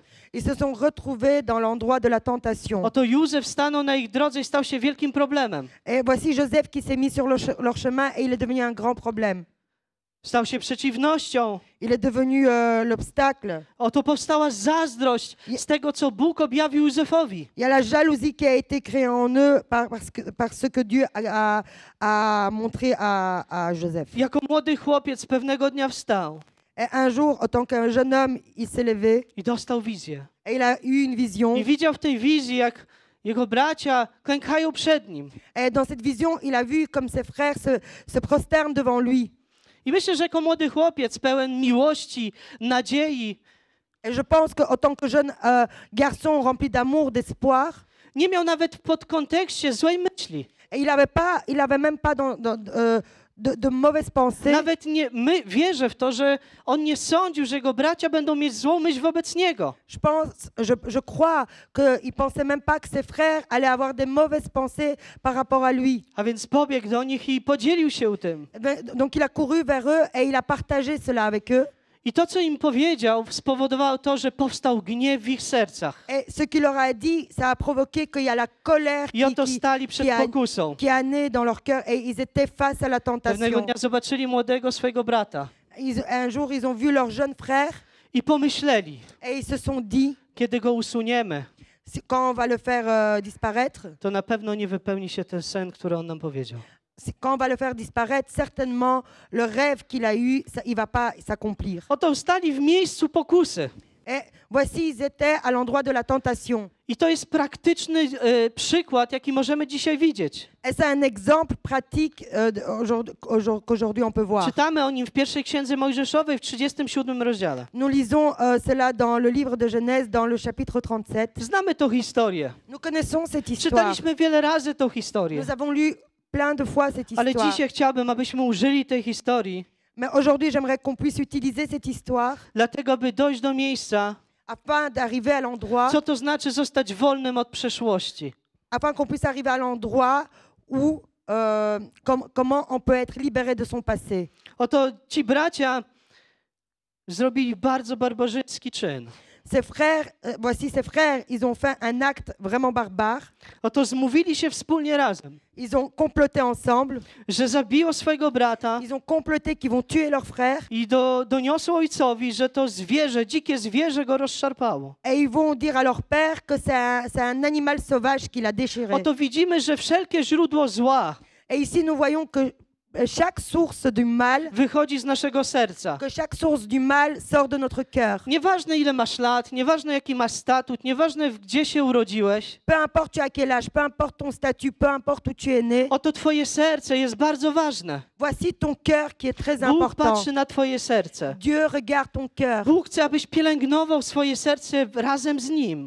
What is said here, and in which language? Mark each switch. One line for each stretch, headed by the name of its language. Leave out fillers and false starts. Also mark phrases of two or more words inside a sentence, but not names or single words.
French: Ils se sont retrouvés dans l'endroit de la tentation.
Polish: Oto Józef stanął na ich drodze i stał się wielkim problemem.
French: Et voici Joseph qui s'est mis sur leur chemin et il est devenu un grand problème.
Polish: Stał się przeciwnością.
French: Il est devenu l'obstacle.
Polish: Oto powstała zazdrość z tego, co Bóg objawił Józefowi.
French: Il y a la jalousie qui a été créée en eux par ce que Dieu a montré à Joseph.
Polish: Jako młody chłopiec pewnego dnia wstał
French: Et un jour, en tant qu'un jeune homme, il s'est levé
Polish: i dostał wizję.
French: et il a eu une vision.
Polish: I widział w tej wizji, jak jego bracia klękają przed nim.
French: Et dans cette vision, il a vu comme ses frères se prosternent devant lui.
Polish: I myślę, że jako młody chłopiec pełen miłości, nadziei,
French: Et je pense qu'en tant que jeune garçon rempli d'amour, d'espoir,
Polish: nie miał nawet w podkontekście złej myśli.
French: et il avait même pas de mauvaises pensées.
Polish: Nawet nie, wierzę w to, że on nie sądził, że jego bracia będą mieć złą myśl wobec niego.
French: Je crois qu'il pensait même pas que ses frères allaient avoir des mauvaises pensées par rapport à lui.
Polish: A więc pobiegł do nich i podzielił się tym.
French: Donc il a couru vers eux et il a partagé cela avec eux.
Polish: I to, co im powiedział, spowodowało to, że powstał gniew w ich sercach.
French: Et ce qu'il leur a dit, ça a provoqué qu'il y a la colère
Polish: I oto stali przed pokusą.
French: qui a né dans leur cœur et ils étaient face à la
Polish: Pewnego
French: tentation.
Polish: dnia zobaczyli młodego swojego brata
French: Un jour, ils ont vu leur jeune frère
Polish: i pomyśleli,
French: et ils se sont dit,
Polish: kiedy go usuniemy,
French: quand on va le faire disparaître,
Polish: to na pewno nie wypełni się ten sen, który on nam powiedział.
French: quand on va le faire disparaître, certainement le rêve qu'il a eu, il va pas s'accomplir.
Polish: Oto stali w miejscu pokusy.
French: Et voici, ils étaient à l'endroit de la tentation.
Polish: I to jest praktyczny przykład, jaki możemy dzisiaj widzieć.
French: Et c'est un exemple pratique qu'aujourd'hui on peut voir.
Polish: Czytamy o nim w pierwszej księdze Mojżeszowej w 37 rozdziale.
French: Nous lisons cela dans le livre de Genèse, dans le chapitre 37.
Polish: Znamy tą historię.
French: Nous connaissons cette histoire.
Polish: Czytaliśmy wiele razy tą historię.
French: Nous avons lu plein de fois cette
Polish: Ale
French: histoire.
Polish: dzisiaj chciałbym, abyśmy użyli tej historii,
French: Mais aujourd'hui, j'aimerais qu'on puisse utiliser cette histoire
Polish: dlatego by dojść do miejsca,
French: afin d'arriver à l'endroit,
Polish: co to znaczy zostać wolnym od przeszłości.
French: afin qu'on puisse arriver à l'endroit où comment on peut être libéré de son passé.
Polish: Oto ci bracia zrobili bardzo barbarzyński czyn.
French: Voici ses frères, ils ont fait un acte vraiment barbare.
Polish: Oto zmówili się wspólnie razem,
French: Ils ont comploté ensemble.
Polish: że zabiją swojego brata
French: Ils ont comploté qu'ils vont tuer leur frère.
Polish: i doniosą ojcowi, że to zwierzę, dzikie zwierzę go rozszarpało.
French: Et ils vont dire à leur père que c'est un animal sauvage qui l'a déchiré.
Polish: Oto widzimy, że wszelkie źródło zła
French: Et ici, nous voyons que chaque source du mal,
Polish: wychodzi z naszego serca.
French: que chaque source du mal sort de notre cœur.
Polish: Nieważne ile masz lat, nieważne jaki masz statut, nieważne gdzie się urodziłeś,
French: Peu importe tu as quel âge, peu importe ton statut, peu importe où tu es né,
Polish: oto twoje serce jest bardzo ważne.
French: voici ton cœur qui est très
Polish: Bóg
French: important.
Polish: patrzy na twoje serce.
French: Dieu regarde ton cœur.
Polish: Bóg chce, abyś pielęgnował swoje serce razem z Nim.